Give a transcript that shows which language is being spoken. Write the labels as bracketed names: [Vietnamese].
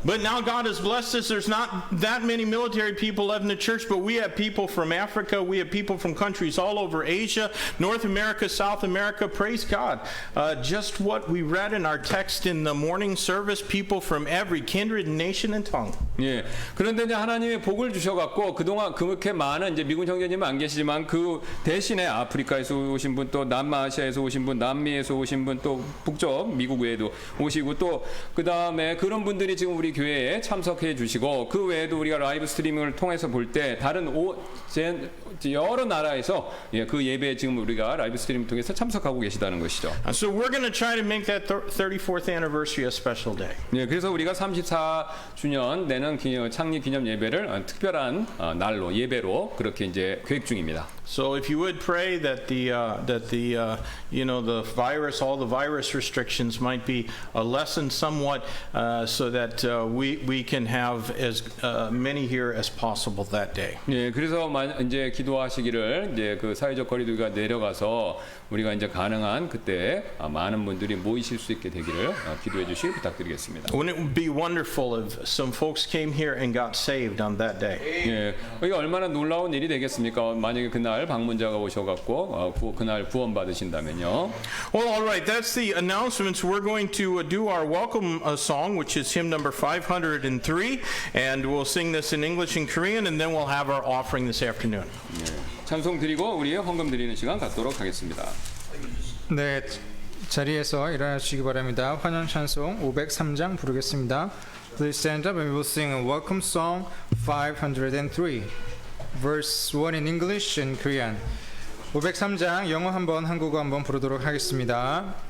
[English] But now God has blessed us. There's not that many military people left in the church, but we have people from Africa, we have people from countries all over Asia, North America, South America. Praise God. Just what we read in our text in the morning service, people from every kindred, nation, and tongue. [Korean] 예. 그런데 이제 하나님의 복을 주셔갖고 그동안 그렇게 많은 이제 미군 형제님은 안 계시지만 그 대신에 아프리카에서 오신 분, 또 남아시아에서 오신 분, 남미에서 오신 분, 또 북쪽 미국 외에도 오시고 또 그 다음에 그런 분들이 지금 우리 교회에 참석해 주시고 그 외에도 우리가 라이브 스트리밍을 통해서 볼 때 다른 여러 나라에서 예, 그 예배에 지금 우리가 라이브 스트리밍 통해서 참석하고 계시다는 것이죠. [English] So we're going to try to make that 34th anniversary a special day. [Korean] 예, 그래서 우리가 34주년 내는 창립 기념 예배를 특별한 날로 예배로 그렇게 이제 계획 중입니다. [English] So if you would pray that the virus, all the virus restrictions might be lessened somewhat, so that we can have as many here as possible that day. [Korean] 예, 그래서 이제 기도하시기를 이제 그 사회적 거리두기가 내려가서 우리가 이제 가능한 그때 많은 분들이 모이실 수 있게 되기를 기도해 주시길 부탁드리겠습니다. [English] Wouldn't it be wonderful if some folks came here and got saved on that day? [Korean] 예, 이게 얼마나 놀라운 일이 되겠습니까? 만약에 그날 방문자가 오셔갖고 그날 구원 받으신다면요. [English] Well, all right, that's the announcements. We're going to do our welcome song, which is hymn number 503, and we'll sing this in English and Korean, and then we'll have our offering this afternoon. [Korean] 예, 찬송 드리고 우리의 헌금 드리는 시간 갖도록 하겠습니다. 네, 자리에서 일어나 주시기 바랍니다. 환영 찬송 503장 부르겠습니다. [English] Please stand up and we will sing a welcome song 503, verse 1 in English and Korean. [Korean] 503장 영어 한번 한국어 한번 부르도록 하겠습니다.